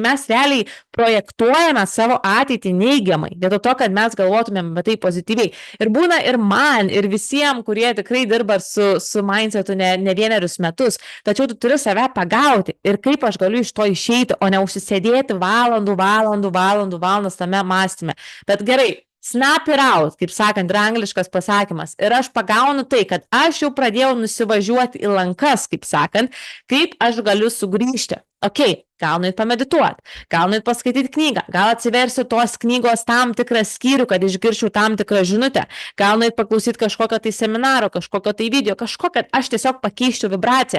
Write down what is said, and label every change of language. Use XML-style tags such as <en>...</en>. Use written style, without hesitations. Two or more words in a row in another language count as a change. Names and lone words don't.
<lt>Mes realiai projektuojame savo ateitį neigiamai, dėl to, kad mes galvotumėm apie tai pozityviai. Ir būna ir man, ir visiems, kurie tikrai dirba su mindsetu ne vienerius metus, tačiau tu turi save pagauti ir kaip aš galiu iš to išeiti, o ne užsisėdėti valandas tame mąstyme. Bet gerai,</lt> <en>snap it out,</en> <lt>kaip sakant, yra angliškas pasakymas. Ir aš pagaunu tai, kad aš jau pradėjau nusivažiuoti į lankas, kaip sakant, kaip aš galiu sugrįžti. Gal nueit pamedituoti, gal nueit paskaityti knygą, gal atsiversiu tos knygos tam tikrą skyrių, kad išgirčiau tam tikrą žinutę, gal nueit paklausyti kažkokio tai seminaro, kažkokio tai video, kad aš tiesiog pakeiščiau vibraciją.</lt>